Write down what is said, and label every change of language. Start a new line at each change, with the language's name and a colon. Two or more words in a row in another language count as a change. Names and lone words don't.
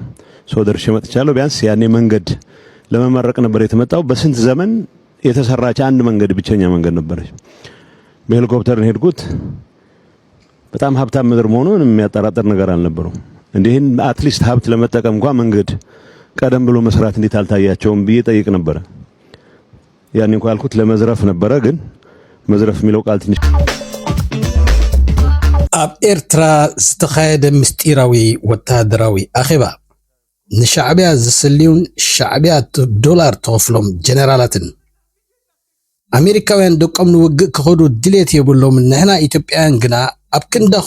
Amharic: ሰው ደርሼ መጥቻለሁ። ቢያንስ ያኔ መንገድ ለመመረቅ ነበር የተመጣው። በስንት ዘመን የተሰራች አንድ መንገድ ብቸኛ መንገድ ነበረች። በሄሊኮፕተር ሄድኩት። በጣም ሀብታም ምድር መሆኑን የሚያጠራጥር ነገር አልነበረው። እንዲህን አትሊስት ሀብት ለመጠቀም እንኳን መንገድ ቀደም ብሎ መስራት እንዴት አልታያቸውም ብዬ ጠይቅ ነበር። ያኔ እንኳን አልኩት ለመዝረፍ ነበረ። ግን መዝረፍ የሚለው ቃል ትንሽ
Tigrinya: ኣብ ኤርትራ ዝተኻየደ ምስጢራዊ ወታደራዊ ኣኼባ ንሻዕብያ ዝስልዩን ሻዕብያ ዶላር ተኸፍሎም ጀነራላትን ኣሜሪካውያን ደቆም ንውግእ ክኸዱ ድሌት የብሎም ንሕና ኢትዮጵያውያን ግና ኣብ ክንዳኹም